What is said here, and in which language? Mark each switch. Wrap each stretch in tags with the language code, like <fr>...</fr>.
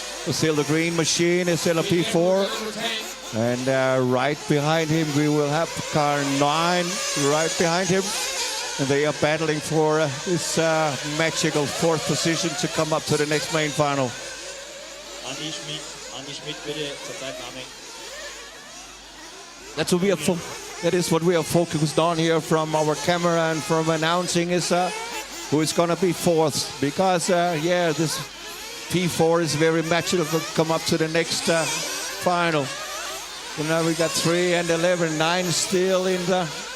<en>Still the green machine is still a P4. And right behind him we will have car 9 right behind him. And they are battling for this magical 4th position to come up to the next main final.</en> <de>Andi Schmidt, bitte zur Zeitnahme.</de> <en>That is what we are focused on here from our camera and from announcing is who is going to be 4th. Because, yeah, this P4 is very magical to come up to the next final. So now we got 3 and 11. 9 still in the...</en>